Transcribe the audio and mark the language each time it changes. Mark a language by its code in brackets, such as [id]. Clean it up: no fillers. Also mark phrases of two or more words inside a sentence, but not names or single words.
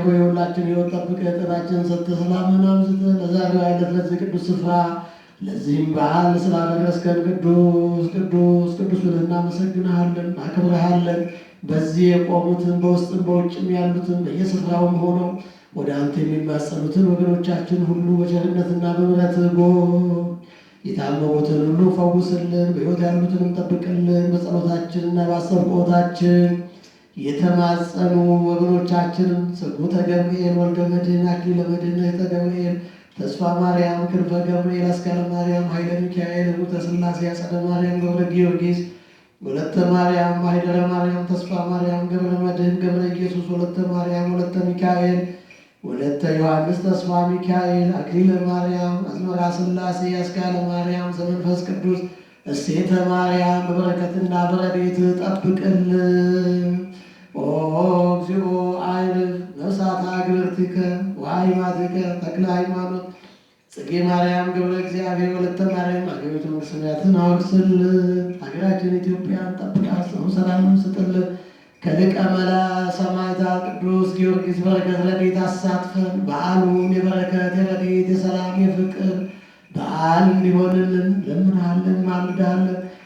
[am] ሆይ ሁላችን ሕይወት ጠብቀህ ጤናችንን ሰጥተህ ሰላምን አብዝተህ ለዛሬው አይነት ለዚህ ቅዱስ ስፍራ ለዚህም በዓል ስላደረስከን ቅዱስ ቅዱስ ቅዱስ ብለን እናመሰግንሃለን፣ አክብረሃለን። በዚህ የቆሙትን በውስጥም በውጭም ያሉትን በየስፍራውም ሆነው ወደ አንተ የሚማጸኑትን ወገኖቻችን ሁሉ በቸርነትና በምሕረትህ ጎብኝ። የታመሙትን ሁሉ ፈውስልን፣ በሕይወት ያሉትንም ጠብቅልን። በጸሎታችንና በአስተብቆታችን የተማጸኑ ወገኖቻችንን ስጉተ ገብርኤል ወልደ መድኅን፣ አክሊለ መድኅን፣ እኅተ ገብርኤል፣ ተስፋ ማርያም፣ ክንፈ ገብርኤል፣ አስካለ ማርያም፣ ኃይለ ሚካኤል፣ ኅቡተ ሥላሴ፣ አጸደ ማርያም፣ ገብረ ጊዮርጊስ፣ ወለተ ማርያም፣ ማኅደረ ማርያም፣ ተስፋ ማርያም፣ ገብረ መድኅን፣ ገብረ ኢየሱስ፣ ወለተ ማርያም፣ ወለተ ሚካኤል፣ ወለተ ዮሐንስ፣ ተስፋ ሚካኤል፣ አክሊለ ማርያም፣ አዝመራ ሥላሴ፣ አስካለ ማርያም፣ ዘመንፈስ ቅዱስ፣ እሴተ ማርያም በበረከትና በረድኤት [gez] ጠብቅልን። ኦ እግዚኦ አይርፍ ነፍሳት አግብርቲከ ወአዕማዲከ ተክለ ሃይማኖት፣ ጽጌ ማርያም፣ ገብረ እግዚአብሔር፣ [am] ወለተ ማርያም አገሪቱ ሰማያትን አውርስልን። ሀገራችን ኢትዮጵያን ጠብቃት፣ ጽኑ ሰላምን ስጥልን። ከሊቀ መላእክት ሰማዕታት ቅዱስ ጊዮርጊስ በረከት ረድኤት አሳትፈን በዓሉን የበረከት የረድኤት የሰላም የፍቅር በዓል እንዲሆንልን ለምንሃለን፣ ማልዳለን።